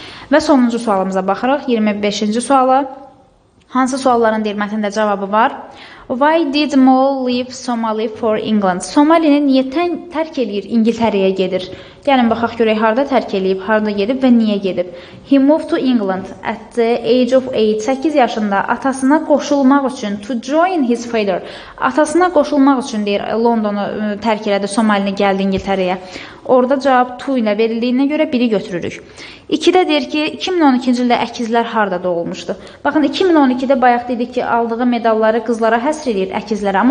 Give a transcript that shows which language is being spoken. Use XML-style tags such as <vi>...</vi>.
<az>Və sonuncu sualımıza baxırıq, 25-ci suala. Hansı sualların deyir, mətndə cavabı var?</az> <en>Why did Mo leave Somali for England?</en> <az>Somalini niyə tərk eləyir, İngiltərəyə gedir? Gəlin baxaq görək harda tərk eləyib, harda gedib və niyə gedib.</az> <en>He moved to England at the age of 8.</en> <az>8 yaşında atasına qoşulmaq üçün,</az> <en>to join his father.</en> <az>Atasına qoşulmaq üçün deyir, Londonu tərk elədi, Somalini gəldi İngiltərəyə. Orada cavab to ilə verildiyinə görə biri götürürük. 2-də deyir ki, 2012-ci ildə əkizlər harda doğulmuşdu? Baxın, 2012-də bayaq dedik ki, aldığı medalları qızlara həsr edir əkizlərə.</az>